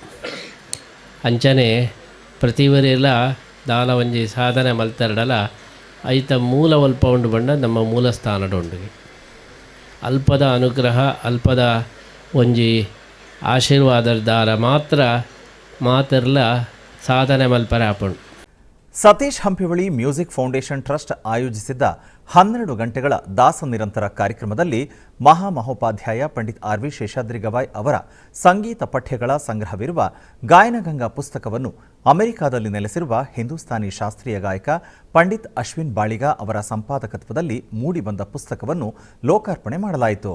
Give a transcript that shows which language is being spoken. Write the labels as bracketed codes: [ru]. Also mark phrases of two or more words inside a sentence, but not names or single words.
[tcy] ಅಂಚನೆ ಪ್ರತಿವರೆಲ್ಲ ದಾಲ ಒಂಜಿ ಸಾಧನೆ ಮಲ್ತರಡಲ ಐತ ಮೂಲ ಒಲ್ಪ ಉಂಡು ಬಂಡ ನಮ್ಮ ಮೂಲ ಸ್ಥಾನಡುಂಡು. ಅಲ್ಪದ ಅನುಗ್ರಹ, ಅಲ್ಪದ ಒಂಜಿ ಆಶೀರ್ವಾದದ ದಾರ ಮಾತಿರ್ಲ ಸಾಧನೆ ಮಲ್ಪರೆ ಆಪುಂಡು. [kn] ಸತೀಶ್ ಹಂಪಿವಳಿ ಮ್ಯೂಸಿಕ್ ಫೌಂಡೇಶನ್ ಟ್ರಸ್ಟ್ ಆಯೋಜಿಸಿದ್ದ 12 ಗಂಟೆಗಳ ದಾಸ ನಿರಂತರ ಕಾರ್ಯಕ್ರಮದಲ್ಲಿ ಮಹಾಮಹೋಪಾಧ್ಯಾಯ ಪಂಡಿತ್ ಆರ್ ವಿ ಶೇಷಾದ್ರಿ ಗವಾಯ್ ಅವರ ಸಂಗೀತ ಪಠ್ಯಗಳ ಸಂಗ್ರಹವಿರುವ ಗಾಯನಗಂಗಾ ಪುಸ್ತಕವನ್ನು ಅಮೆರಿಕಾದಲ್ಲಿ ನೆಲೆಸಿರುವ ಹಿಂದೂಸ್ತಾನಿ ಶಾಸ್ತ್ರೀಯ ಗಾಯಕ ಪಂಡಿತ್ ಅಶ್ವಿನ್ ಬಾಳಿಗ ಅವರ ಸಂಪಾದಕತ್ವದಲ್ಲಿ ಮೂಡಿಬಂದ ಪುಸ್ತಕವನ್ನು ಲೋಕಾರ್ಪಣೆ ಮಾಡಲಾಯಿತು.